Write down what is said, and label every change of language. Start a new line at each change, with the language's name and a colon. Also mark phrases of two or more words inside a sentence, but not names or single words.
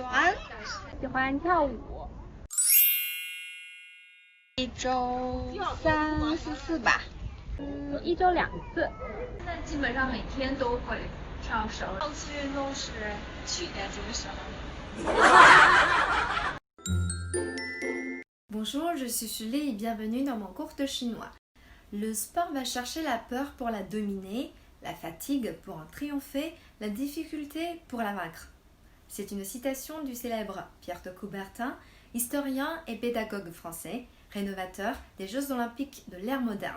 Chinese: 喜欢跳舞。一周3、4次吧。一周2次。现在基本上每天都会跳绳。上次运动是去年这个时候。
French: Bonjour, je suis Julie et bienvenue dans mon cours de chinois. Le sport va chercher la peur pour la dominer, la fatigue pour en triompher, la difficulté pour la vaincre. C'est une citation du célèbre Pierre de Coubertin, historien et pédagogue français, rénovateur des Jeux olympiques de l'ère moderne.